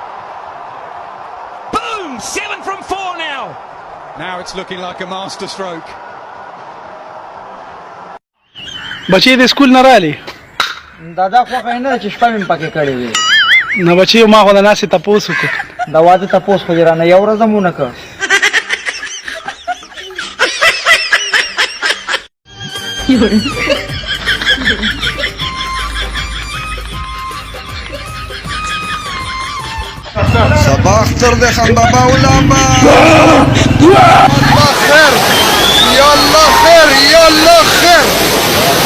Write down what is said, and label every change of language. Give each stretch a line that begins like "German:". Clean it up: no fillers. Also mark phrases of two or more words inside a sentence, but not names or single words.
English: Boom! 7 from 4 now! Now it's looking like a master stroke.
Pashto: بچې د سکول نه رالی دا خوښه نه چې شپه مې پکې کړې وي نه بچې ما خو د ناستې تپوس وکړ د واده تپوس خو دې رانه یو ورځ هم ونه کړ سبا اختر دی خان بابا علامه الله خیر یا الله خیر یا الله خیر